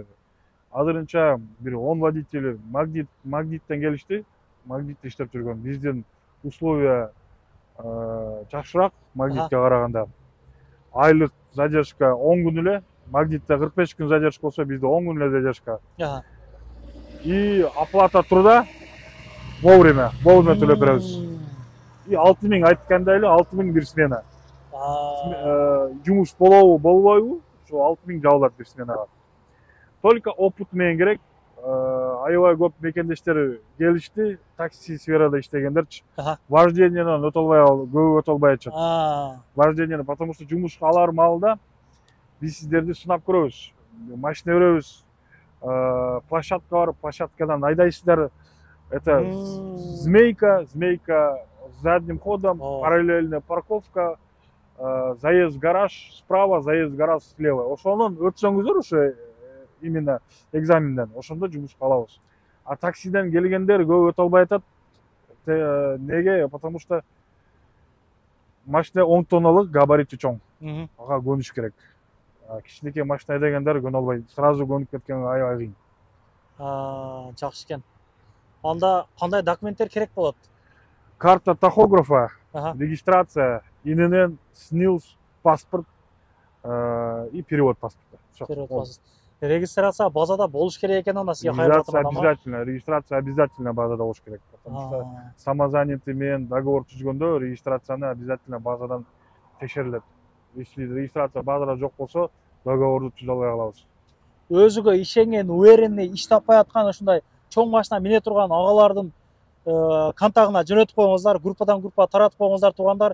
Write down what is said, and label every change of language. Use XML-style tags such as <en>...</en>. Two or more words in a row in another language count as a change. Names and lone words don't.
<ky>Азырынча бир 10 водитель Магниттен келишти. Магнитте иштеп жүргөн. Биздин условия жакшыраак Магнитке караганда. Айлык задержка 10 күн эле, Магнитте 45 күн задержка болсо, бизде 10 күн эле задержка.</ky> <ru>И оплата труда вовремя</ru> <ky>төлөп беребиз. И 6.000 айткандай эле 6.000 бир смена. Жумуш болобу, болбойбу? Ошо 6.000 жабылат бир сменага.</ky> <ru>Только опыт</ru> <ky>менен керек. Аябай көп мекендештер келишти, такси сферада иштегендерчи. Вождениеден өтө албай атышат. Вождениеден,</ky> <ru>потому что</ru> <ky>жумушка алар маалда биз сиздерди сынап көрөбүз. Машина беребиз. Площадка бар, площадкадан айдайсыздар.</ky> <ru>Это змейка с задним ходом, параллельная парковка, заезд в гараж справа, заезд в гараж слева.</ru> <ky>Ошонун өтсөңүздөр ошо именно экзаменден, ошондо жумушка алабыз. А таксиден келгендер көп өтө албай атат. Неге?</ky> <ru>Потому что</ru> <ky>машина 10 тонналык, габарити чоң. Ага көнүш керек. Кичинекей машина айдагандар көнө албайт. Сразу көнүп кеткен аябай кыйын. Жакшы экен. Анда кандай документтер керек болот?</ky> <ru>Карта тахографа, регистрация, ИНН, СНИЛС, паспорт и перевод паспорта.</ru> <ky>Регистрация базада болуш керек экен, анда сизге кайра</ky> <ru>обязательно, регистрация обязательно</ru> <ky>базада болуш керек.</ky> <ru>Потому что самозанятый</ru> <ky>менен договор түзгөндө регистрацияны обязательно базадан текшерилет.</ky> <ru>Если регистрация</ru> <ky>базада жок болсо, договорду түзө албай калабыз. Өзүгө ишенген, уверенный иш таппай аткан ушундай чоң машина мине турган агалардын контагына жөнөтүп коюңуздар, группадан группа таратып коюңуздар туугандар.</ky>